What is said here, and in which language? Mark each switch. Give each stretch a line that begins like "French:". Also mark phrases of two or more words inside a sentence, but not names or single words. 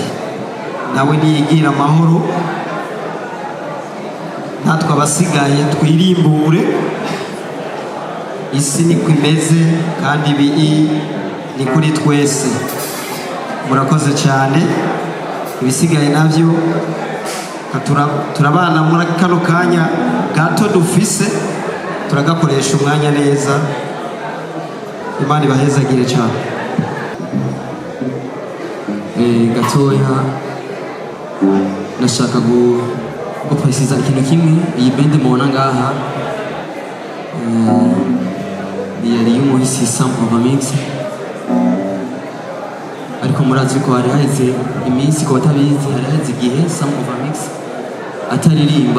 Rundi: Nawe niyigira amahoro, natwe abasigaye twirimbure. Isi niko imeze kandi ibi ni kuri twese. Murakoze cyane, ibisigaye nabyo turabana muri kano kanya gato dufise, turagakoresha umwanya neza. Imana ibahezagire cyane. Gatoya nashaka gupresiza ikintu kimwe. Iyi band mubona ngaha yari y'umuhisi Samova Mix, ariko murazi ko hari haheze iminsi, ko batabizi hari haheze igihe Samova Mix ataririmba.